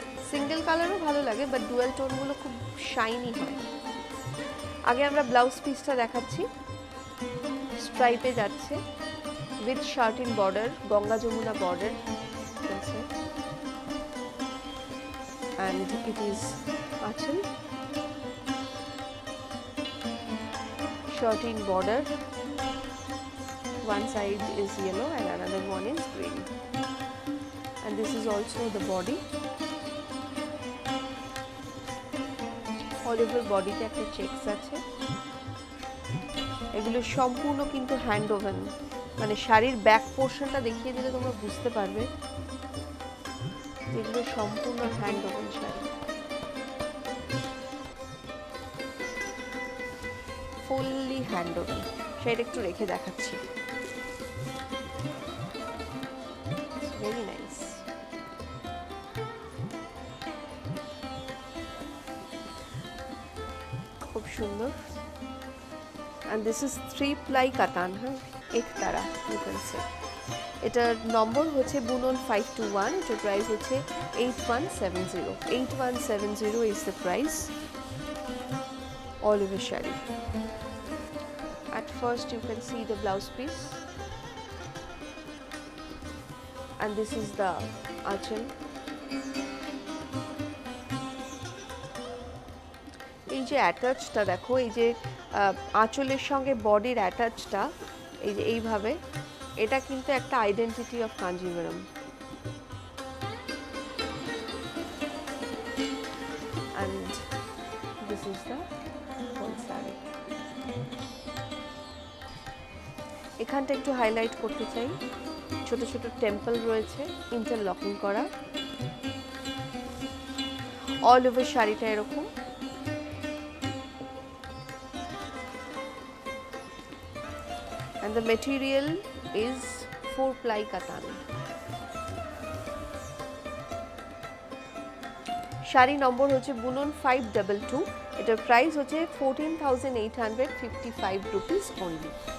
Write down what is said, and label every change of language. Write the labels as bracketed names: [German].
[Bangla] Single কালারও ভালো লাগে, বাট ডুয়েল টোনগুলো খুব শাইনি হয়। আগে আমরা ব্লাউজ পিসটা দেখাচ্ছি। স্ট্রাইপে যাচ্ছে, with satin border, Ganga Jamuna border আছে। [English] And it is anchal, satin border, one side is yellow and another one is green, and this is also the body. [Bangla] All over বডিতে একটা চেকস আছে। এগুলো সম্পূর্ণ কিন্তু হ্যান্ড ওভেন, মানে শাড়ির ব্যাক পোর্শনটা দেখিয়ে দিলে তোমরা বুঝতে পারবে এগুলো সম্পূর্ণ hand woven sari, fully hand woven. শাড়িটা একটু রেখে দেখাচ্ছি, ভেরি নাইস। খুব সুন্দর। [English] and this is 3 ply katan, [Bangla] হ্যাঁ, এক তারা [English] you can say। [Bangla] এটার নম্বর হচ্ছে বুনন 521, এটার প্রাইস হচ্ছে 8170। [English] 8170 is the price। all over sari. at first you can see the blouse piece and this is the achal। [Bangla] এই যে অ্যাটাচটা দেখো, এই যে আঁচলের সঙ্গে বডির অ্যাটাচটা এই যে এইভাবে, এটা কিন্তু একটা identity of Kanjivaram. [English] and this is the whole saree। [Bangla] এখানটা একটু হাইলাইট করতে চাই, ছোট ছোট টেম্পল রয়েছে ইন্টারলকিং করা। অল ওভার শাড়িটা এরকম। [English] and the material is 4 ply katan. [Bangla] শাড়ি নম্বর হচ্ছে বুনন 522, এটার প্রাইস হচ্ছে 14,855 রুপিস only।